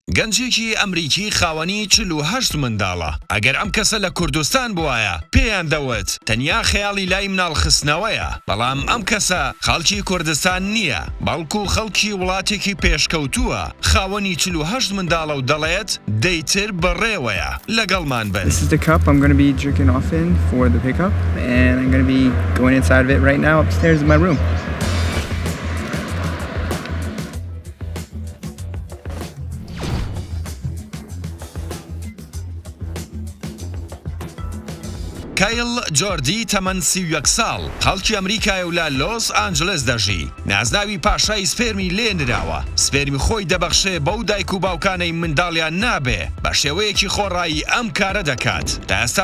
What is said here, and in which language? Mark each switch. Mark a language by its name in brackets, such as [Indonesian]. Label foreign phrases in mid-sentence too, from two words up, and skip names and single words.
[Central Kurdish] گەنجێکی ئەمریکی خاوەنی 48 منداڵە ئەگەر ئەم کەسە لە کوردستان بوایە پێیان دەوت تەنیا خەیاڵی لای مناڵخستنەوەیە بەڵام ئەم کەسە خەڵکی کوردستان نییە بەڵکو خەڵکی وڵاتێکی پێشکەوتووە خاوەنی 48 منداڵە و دەڵێت دەیتر بەڕێوەیە لەگەڵمان بن. [English] This is the cup I'm going to be jerking off in for the pickup and I'm going to be going inside of it right now upstairs in my room. [Central Kurdish] کایل جۆردی تەمەن 31 ساڵ خەڵکی ئەمریکای و لە لۆس ئانجلس دەژی نازناوی پاشای سپێرمی لێنراوە سپێرمی خۆی دەبەخشێ بەو دایک و باوکانەی منداڵیان نابێ بە شێوەیەکی خۆڕایی ئەم کارە دەکات تا ئێستا